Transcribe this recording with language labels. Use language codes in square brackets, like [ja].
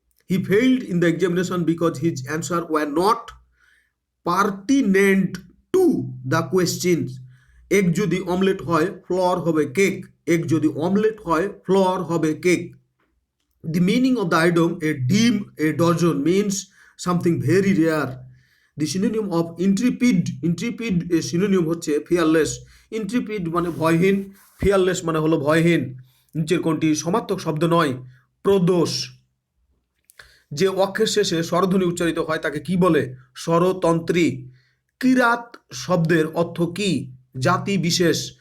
[en] He failed in the examination because his answer were not pertinent to the question. [bn] Egg যদি omelette হয় floor হবে cake. Egg যদি omelette হয় floor হবে cake. [en] The meaning of the idiom a dime a dozen means something very rare. The synonym of intrepid, intrepid এর synonym হচ্ছে fearless. [bn] intrepid মানে ভয়হীন, fearless মানে হলো ভয়হীন। নিচের কোনটি সমার্থক শব্দ নয়? প্রদোষ। যে অক্ষের শেষে স্বরধ্বনি উচ্চারিত হয় তাকে কি বলে? স্বরতন্ত্রী। কিরাত শব্দের অর্থ কি? জাতি বিশেষ।